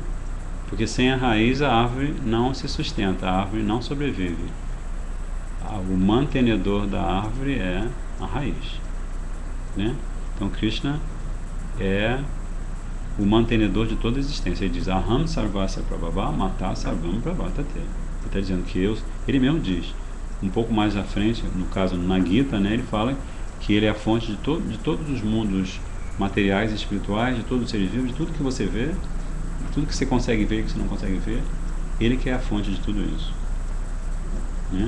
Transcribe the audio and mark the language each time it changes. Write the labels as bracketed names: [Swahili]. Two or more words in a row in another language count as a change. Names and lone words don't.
[Portuguese] Porque sem a raiz a árvore não se sustenta, a árvore não sobrevive. O mantenedor da árvore é a raiz, né? Então Krishna é o mantenedor de toda a existência. Ele diz: [Sanskrit] अहं सर्वस्य प्रभव मत सर्वं प्रभतते. [Portuguese] Ele está dizendo que ele mesmo diz. Um pouco mais à frente, no caso na Gita, né, ele fala que ele é a fonte de todos os mundos materiais e espirituais, de todos os seres vivos, de tudo que você vê, de tudo que você consegue ver e que você não consegue ver. Ele que é a fonte de tudo isso, né?